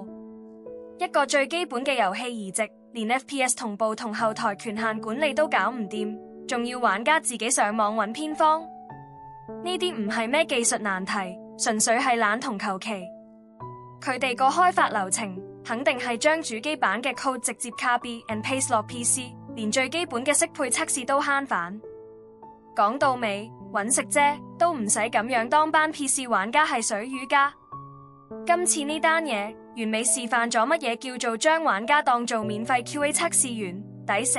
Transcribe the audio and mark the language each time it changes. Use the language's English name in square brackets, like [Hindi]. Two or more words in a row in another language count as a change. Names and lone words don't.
[Cantonese] 一個最基本嘅遊戲移植，連 FPS 同步同後台權限管理都搞唔掂，仲要玩家自己上網揾偏方。呢啲唔係咩技術難題，純粹係懶同求其。佢哋個開發流程肯定係將主機版嘅 code 直接 [English] copy and paste [Cantonese] 落 PC， 連最基本嘅適配測試都慳返。講到尾，搵食啫，都唔使咁樣當班 PC 玩家係水魚家。今次呢單嘢完美示範咗乜嘢叫做將玩家當做免費 QA 測試員，抵死。